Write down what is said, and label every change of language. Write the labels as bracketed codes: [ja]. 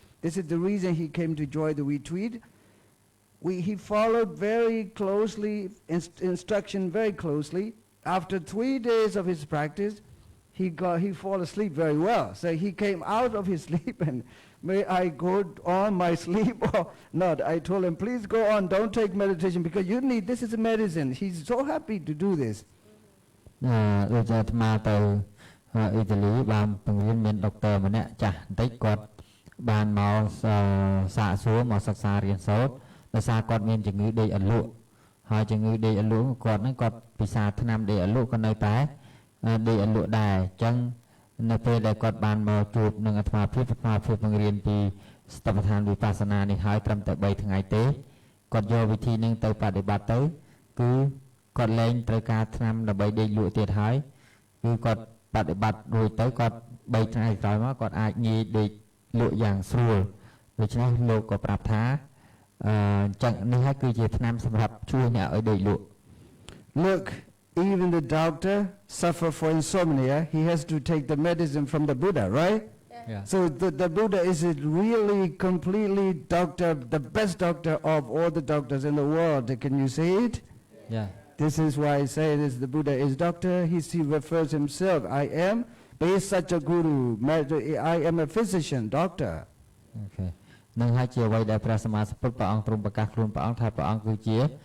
[en] This is the reason he came to join the retreat. He followed very closely, instruction very closely. After 3 days of his practice, he fall asleep very well. So he came out of his sleep and may I go on my sleep or not? I told him, please go on, don't take meditation because you need, this is a medicine. He's so happy to do this. [km] ដូចអាត្មាទៅអ៊ីតាលីបានបង្រៀនមានដុកទ័រម្នាក់ចាស់បន្តិចគាត់បានមកសាកសួរមកសិក្សារៀនសូត្រដោយសារគាត់មានជំងឺដេកអន្លក់ហើយជំងឺដេកអន្លក់គាត់ពិសាថ្នាំដេកអន្លក់ក៏នៅតែ ដេកអន្លក់ដែរអញ្ចឹងនៅពេលដែលគាត់បានមកជួបនឹងអាត្មាភាពបង្រៀនពីស្តបដ្ឋានវិបស្សនានេះហើយត្រឹមតែ3ថ្ងៃទេគាត់យកវិធីនឹងទៅបដិបត្តិទៅគឺគាត់លែងត្រូវការថ្នាំដើម្បីដេកលក់ទៀតហើយគឺគាត់បដិបត្តិរួចទៅគាត់3ថ្ងៃក្រោយមកគាត់អាចងាយដេកលក់យ៉ាងស្រួលដូច្នេះលោកក៏ប្រាប់ថាចឹងនេះហើយគឺជាថ្នាំសម្រាប់ជួយអ្នកឲ្យដេកលក់ [en] Look, even the doctor suffer for insomnia, he has to take the medicine from the Buddha, right? Yeah. So the Buddha is really completely doctor, the best doctor of all the doctors in the world. Can you see it? Yeah. This is why I say this, the Buddha is doctor. He refers himself, I am such a guru, I am a physician, doctor. [km] Okay. នឹងហើយជាអ្វីដែលព្រះសម្មាសម្ពុទ្ធព្រះអង្គទ្រង់ប្រកាសខ្លួនព្រះអង្គថាព្រះអង្គគឺជា